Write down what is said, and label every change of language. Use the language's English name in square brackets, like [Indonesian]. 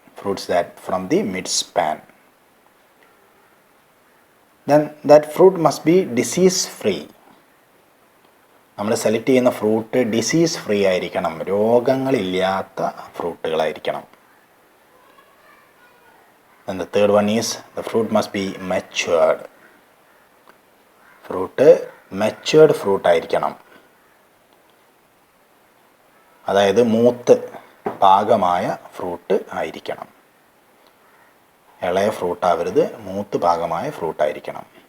[English] Fruits that from the mid span. Then that fruit must be disease free. [Malayalam] നമ്മൾ select ചെയ്യുന്ന fruit disease free ആയിരിക്കണം, രോഗങ്ങളില്ലാത്ത ഫ്രൂട്ടുകളായിരിക്കണം. [English] And the third one is the fruit must be matured. [Malayalam] Fruit matured fruit ആയിരിക്കണം, അതായത് മൂത്ത് പാകമായ fruit ആയിരിക്കണം. ഇളയ fruit ആവരുത്, മൂത്ത് പാകമായ ഫ്രൂട്ടായിരിക്കണം.